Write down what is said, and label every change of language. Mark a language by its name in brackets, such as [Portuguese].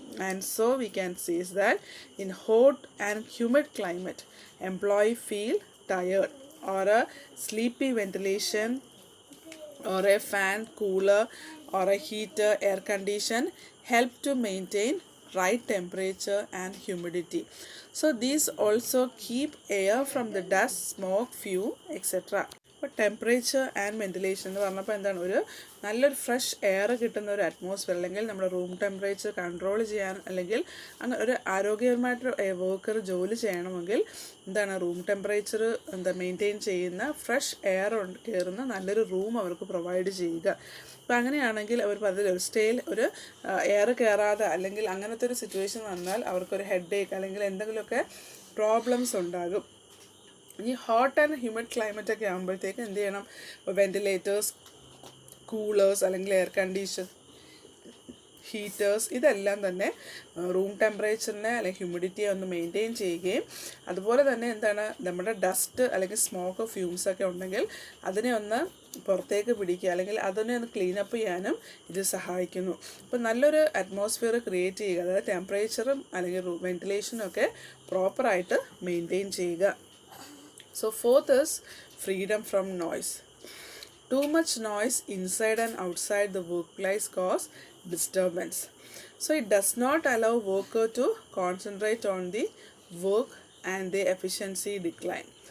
[English] And so we can say is that in hot and humid climate, employee feel tired, or a sleepy ventilation or a fan, cooler or a heater, air condition help to maintain right temperature and humidity. So these also keep air from the dust, smoke, fume, etc. [Malayalam] അപ്പോൾ temperature and ventilation എന്ന് പറഞ്ഞപ്പോൾ എന്താണ്, ഒരു നല്ലൊരു fresh air കിട്ടുന്ന ഒരു atmosphere, അല്ലെങ്കിൽ നമ്മുടെ റൂം ടെമ്പറേച്ചർ കൺട്രോൾ ചെയ്യാൻ, അല്ലെങ്കിൽ അങ്ങനെ ഒരു ആരോഗ്യപരമായിട്ട് വർക്കർ ജോലി ചെയ്യണമെങ്കിൽ എന്താണ്, റൂം ടെമ്പറേച്ചർ മെയിൻറ്റെയിൻ ചെയ്യുന്ന ഫ്രഷ് എയർ കയറുന്ന നല്ലൊരു റൂം അവർക്ക് പ്രൊവൈഡ് ചെയ്യുക. അപ്പോൾ അങ്ങനെയാണെങ്കിൽ അവർ പറഞ്ഞില്ല, ഒരു എയർ കയറാതെ അല്ലെങ്കിൽ അങ്ങനത്തെ ഒരു സിറ്റുവേഷൻ വന്നാൽ അവർക്കൊരു ഹെഡ് ഏക്ക് അല്ലെങ്കിൽ എന്തെങ്കിലുമൊക്കെ പ്രോബ്ലംസ് ഉണ്ടാകും. ഈ ഹോട്ട് ആൻഡ് ഹ്യൂമിഡ് ക്ലൈമറ്റ് ഒക്കെ ആകുമ്പോഴത്തേക്ക് എന്ത് ചെയ്യണം, വെന്റിലേറ്റേഴ്സ്, കൂളേഴ്സ് അല്ലെങ്കിൽ എയർ കണ്ടീഷൻ, ഹീറ്റേഴ്സ്, ഇതെല്ലാം തന്നെ റൂം ടെമ്പറേച്ചറിനെ അല്ലെങ്കിൽ ഹ്യൂമിഡിറ്റിയെ ഒന്ന് മെയിൻറ്റെയിൻ ചെയ്യുകയും അതുപോലെ തന്നെ എന്താണ്, നമ്മുടെ ഡസ്റ്റ് അല്ലെങ്കിൽ സ്മോക്ക്, ഫ്യൂംസ് ഒക്കെ ഉണ്ടെങ്കിൽ അതിനെ ഒന്ന് പുറത്തേക്ക് പിടിക്കുക അല്ലെങ്കിൽ അതിനെ ഒന്ന് ക്ലീനപ്പ് ചെയ്യാനും ഇത് സഹായിക്കുന്നു. അപ്പോൾ നല്ലൊരു അറ്റ്മോസ്ഫിയർ ക്രിയേറ്റ് ചെയ്യുക, അതായത് ടെമ്പറേച്ചറും അല്ലെങ്കിൽ വെന്റിലേഷനും ഒക്കെ പ്രോപ്പറായിട്ട് മെയിൻറ്റെയിൻ ചെയ്യുക. [English] So fourth is freedom from noise. Too much noise inside and outside the workplace cause disturbance. So it does not allow worker to concentrate on the work and the efficiency decline.